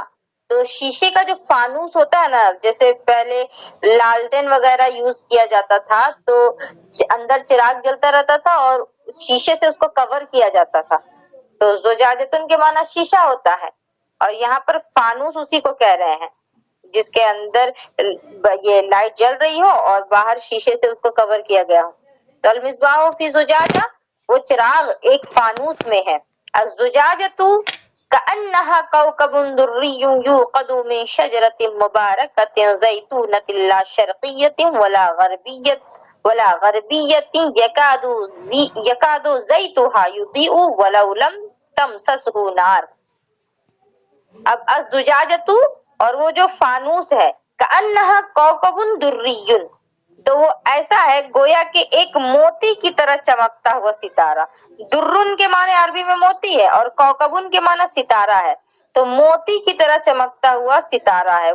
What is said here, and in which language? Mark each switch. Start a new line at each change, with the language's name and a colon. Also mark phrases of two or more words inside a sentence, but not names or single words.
Urdu: تو شیشے کا جو فانوس ہوتا ہے نا، جیسے پہلے لالٹین وغیرہ یوز کیا جاتا تھا تو اندر چراغ جلتا رہتا تھا اور شیشے سے اس کو کور کیا جاتا تھا، تو زجاجتن کے معنی شیشہ ہوتا ہے، اور یہاں پر فانوس اسی کو کہہ رہے ہیں جس کے اندر یہ لائٹ جل رہی ہو اور باہر شیشے سے اس کو کور کیا گیا ہو۔ تو
Arabic: المصباح فی زجاجہ،
Urdu: وہ چراغ ایک فانوس میں ہے۔
Arabic: الزجاجۃ کأنہا کوکب دری یوقد من شجرۃ مبارکۃ زیتونۃ لا شرقیۃ ولا غربیۃ یکاد زیتها یضیء ولو لم تمسسہ نار۔
Urdu: اب الزجاجۃ، اور وہ جو فانوس ہے،
Arabic: کأنہا کوکب دری،
Urdu: تو وہ ایسا ہے گویا کہ ایک موتی کی طرح چمکتا ہوا ستارہ۔ درن کے معنی عربی میں موتی ہے اور کوکبن کے معنی ستارہ ہے، تو موتی کی طرح چمکتا ہوا ستارہ ہے۔